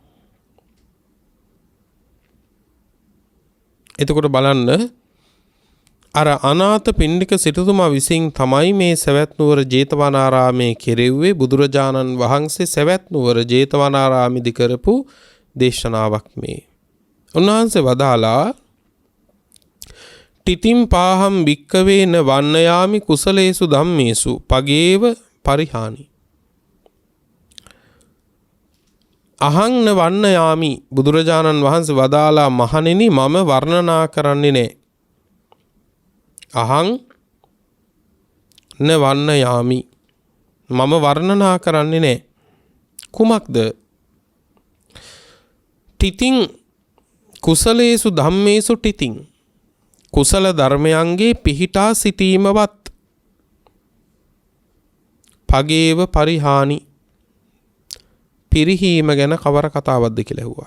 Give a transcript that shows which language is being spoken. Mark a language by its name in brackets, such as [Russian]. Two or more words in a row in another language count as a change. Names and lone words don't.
[Sinhala] එතකොට බලන්න අර අනාථ පිණ්ඩික සිටුතුමා විසින් තමයි මේ සවැත් නුවර ජේතවනාරාමයේ කෙරෙව්වේ. බුදුරජාණන් වහන්සේ සවැත් නුවර ජේතවනාරාමේදී කරපු දේශනාවක් මේ. උන්වහන්සේ වදාලා [Pali] තිතින් පාහම් වික්කවේන වන්නයාමි කුසලේසු ධම්මේසු පගේව පරිහානි. අහං වන්නයාමි, [Sinhala] බුදුරජාණන් වහන්සේ වදාලා මහණෙනි මම වර්ණනා කරන්නේ නැහැ. [Pali] අහං වන්නයාමි, [Sinhala] මම වර්ණනා කරන්නේ නැහැ. කුමක්ද? [Pali] තිතින් කුසලේසු ධම්මේසු තිතින්, [Sinhala] කුසල ධර්මයන්ගේ පිහිටා සිටීමවත්, [Pali] පගේව පරිහානි, [Sinhala] පිරිහීම ගැන කවර කතාවක්ද කියලා ඇහුවා.